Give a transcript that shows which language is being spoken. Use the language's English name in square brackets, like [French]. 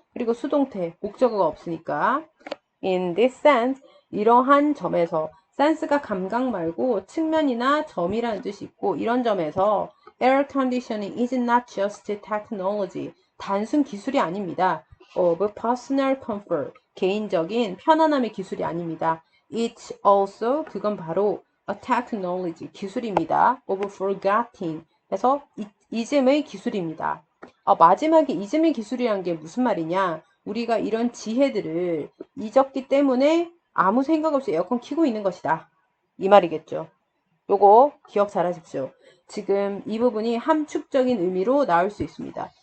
[Korean] 그리고 수동태, 목적어가 없으니까. [English] In this sense, [Korean] 이러한 점에서 sense가 감각 말고 측면이나 점이라는 뜻이 있고 이런 점에서 [English] air conditioning is not just technology. [Korean] 단순 기술이 아닙니다. [English] of personal comfort. [Korean] 개인적인 편안함의 기술이 아닙니다. [English] It's also [Korean] 그건 바로 [English] a technology [Korean] 기술입니다. [English] of forgetting [Korean] 그래서 이즘의 기술입니다. 마지막에 이즘의 기술이란 게 무슨 말이냐? 우리가 이런 지혜들을 잊었기 때문에 아무 생각 없이 에어컨 켜고 있는 것이다. 이 말이겠죠. 요거 기억 잘 하십시오. 지금 이 부분이 함축적인 의미로 나올 수 있습니다.